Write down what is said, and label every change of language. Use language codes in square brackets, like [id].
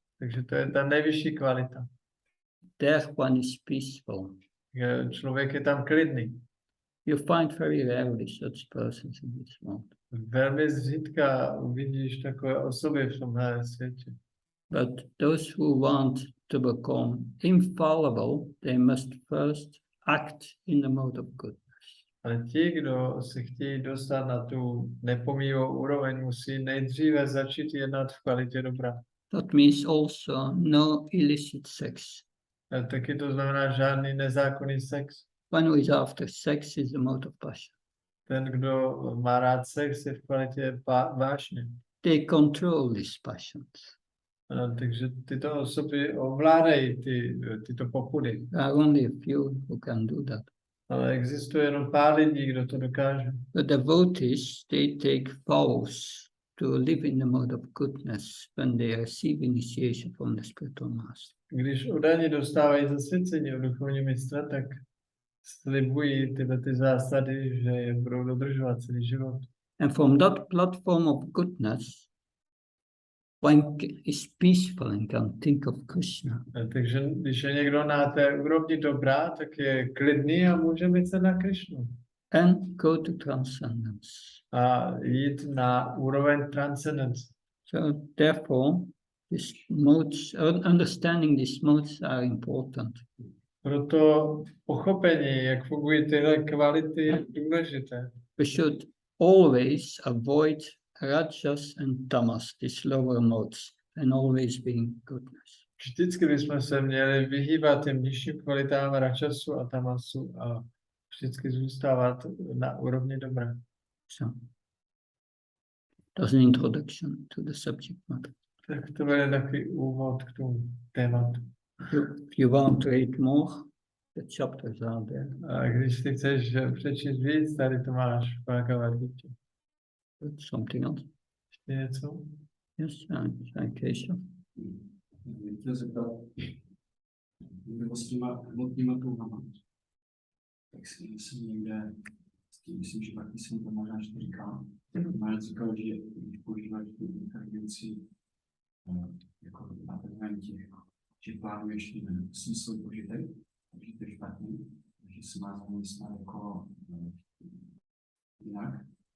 [cs] Takže to je ta nejvyšší kvalita. [en] There one is peaceful. [cs] Člověk je tam klidný. [en] You find very rarely such persons in this world. [cs] Velmi zřídka uvidíš takové osoby v tomhle světě. [en] But those who want to become infallible, they must first act in the mode of goodness. [cs] Ale ti, kdo se chtějí dostat na tu nepomíjivou úroveň, musí nejdříve začít jednat v kvalitě dobra. [en] That means also no illicit sex. [cs] A taky to znamená žádný nezákonný sex. [en] One who is after sex is the mode of passion. [cs] Ten, kdo má rád sex, je v kvalitě vášně. [en] They control these passions. [cs] Takže tyto osoby ovládají tyto popudy. [en] There are only a few who can do that. [cs] Ale existuje jenom pár lidí, kdo to dokáže. [en] The devotees, they take vows to live in the mode of goodness when they receive initiation from the spiritual master. [cs] Když oddaní dostávají zasvěcení od duchovního mistra, tak slibují ty zásady, že je budou dodržovat celý život. [en] And from that platform of goodness, one is peaceful and can think of Krishna. [cs] Takže když je někdo na té úrovni dobrá, tak je klidný a může myslet na Krišnu. [en] And go to transcendence. [cs] A jít na úroveň transcendence. [en] So therefore, these modes, understanding these modes are important. [cs] Proto pochopení, jak fungují tyhle kvality, je důležité. [en] We should always avoid rajas and tamas, these lower modes, and always be in goodness. [cs] Vždycky bychom se měli vyhýbat těm nižším kvalitám račasu a tamasu a vždycky zůstávat na úrovni dobra. [en] So, that's an introduction to the subject matter. [cs] Tak to bude takový úvod k tomu tématu. [en] If you want to read more, the chapters are there. [cs] A když si chceš přečíst víc, tady to máš v Bhagavad Gita. [en] Something else? [cs] Ještě něco? [en] Yes, Keshav. [cs] Bych chtěl zeptat, nebo s těma hmotnýma touhama, tak jsem někde, myslím, že taky jsem to možná ještě říkal, Máš říkal, že když používáš tu inteligenci jako na tenentě, že plánuješ smysl požitek, takže to je špatný, takže se má zamyslet jako jinak.